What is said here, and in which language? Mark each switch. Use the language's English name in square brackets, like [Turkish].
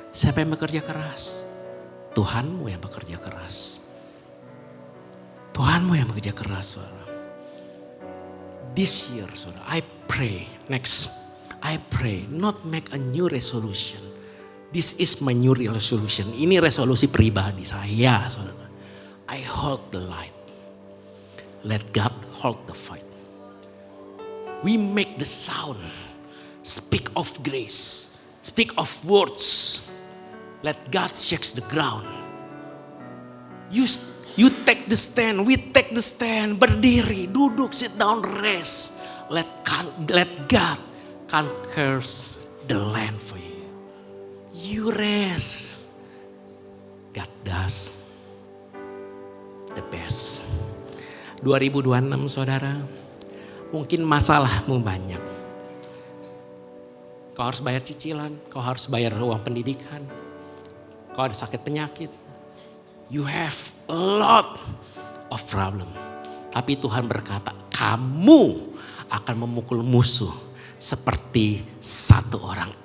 [Indonesian] Siapa yang bekerja keras? Tuhanmu yang bekerja keras. Tuhanmu yang bekerja keras saudara. [English] This year, saudara, I pray, next, I pray not make a new resolution. This is my new resolution. [Indonesian] Ini resolusi pribadi saya, [English] saudara. I hold the light. let God hold the fight. We make the sound, speak of grace, speak of words. Let God shakes the ground. You take the stand, we take the stand. [Indonesian] Berdiri, duduk, [English] sit down, rest. Let God conquers the land for you. You rest. God does the best. [Indonesian] 2026 saudara, mungkin masalahmu banyak. Kau harus bayar cicilan, kau harus bayar uang pendidikan, kau ada sakit penyakit. [English] You have a lot of problem. [Indonesian] Tapi Tuhan berkata, kamu akan memukul musuh seperti satu orang.